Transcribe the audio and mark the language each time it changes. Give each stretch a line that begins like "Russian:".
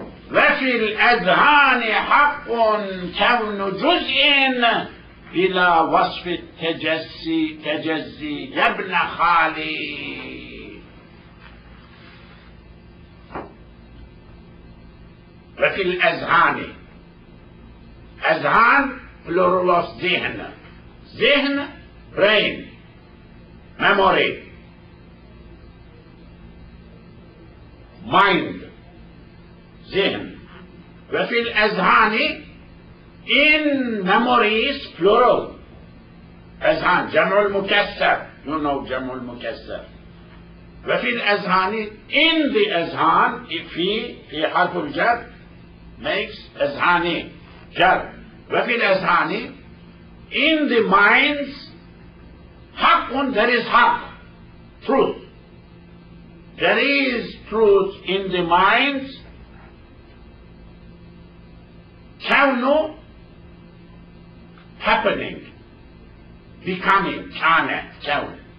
Arabic: وفي الأذهان حق كون جزء بلا وصف تجزي يا ابن خالي. وفي الأذهان، أذهان plural of ذهن.
English: ذهن brain, memory, mind, ذهن. وفي الأذهان, in memories, plural.
Arabic: أذهان, جمع المكسر.
English: You know
Arabic: جمع المكسر. وفي الأذهان, in the أذهان, في حرف الجر makes أذهاني جر.
English: وفي الأذهان, in the minds, حق, there is حق, truth. There is truth in the minds.
Arabic: كونه, happening, becoming, كان, كون.